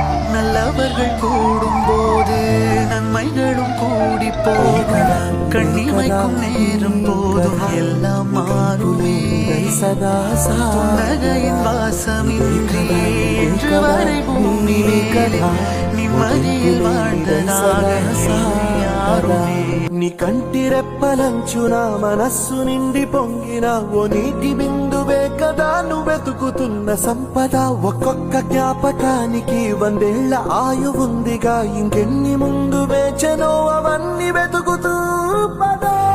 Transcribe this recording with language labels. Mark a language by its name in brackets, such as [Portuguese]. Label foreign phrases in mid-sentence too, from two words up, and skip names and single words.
[Tamil] நல்லவர்கள் கூடும்போது நன்மைகளும் கூடி போகும். கண்ணிமைக்கும் நேரம் போதும் எல்லாம் மாறுமே. புன்னகையின் வாசமின்றி இன்று வரை பூமி நிம்மதியில் வாழ்ந்ததாக யாருமே. [Telugu] నీ కంటి రెప్పలంచున మనస్సు నిండి పొంగిన ఓ నీటి బిందువే కదా నువ్వెతుకుతున్న సంపద. ఒక్కొక్క జ్ఞాపకానికి 100 ఏళ్ల ఆయువుందిగా, ఇంకెన్ని ముందు వేచనో అవన్నీ వెతుకుతూ పదా.